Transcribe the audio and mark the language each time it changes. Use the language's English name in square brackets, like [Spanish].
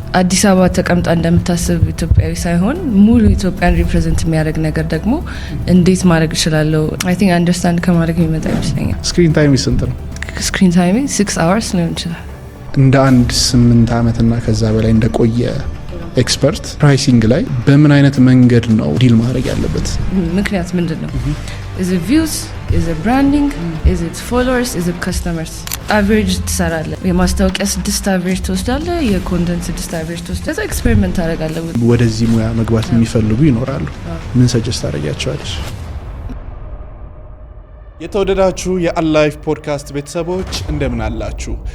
[Amharic] አዲስ አበባ ተቀምጣ እንደምታስብ ኢትዮጵያዊ ሳይሆን ሙሉ ኢትዮጵያን ሪፕሬዘንት የሚያደርግ ነገር ደግሞ እንዴት ማድረግ እችላለሁ? [English] I think [Amharic] አንደርስታንድ ከማድረግ የሚመጣ ይመስለኛል። ስክሪን ታይም ስንት ነው? ስክሪን ታይም 6 hours ሊሆን ይችላል። እንደ አንድ 8 አመትና ከዛ በላይ እንደቆየ ኤክስፐርት ፕራይሲንግ ላይ በምን አይነት መንገድ ነው ዲል ማድረግ ያለበት? ምክንያት ምንድነው? [English] is it views, is it branding, is it followers, is it customers? [Amharic] average ትሰራለህ። የማስታወቂያ 6 average ትወስዳለህ፣ የኮንተንት 6 average ትወስዳለህ። ኤክስፔሪመንት ታደርጋለህ። ወደዚህ ሙያ መግባት የሚፈልጉ ይኖራሉ። ምን ሰጀስት ታደርጊያቸዋለሽ? የተወደዳችሁ የአላይፍ ፖድካስት ቤተሰቦች እንደምን አላችሁ?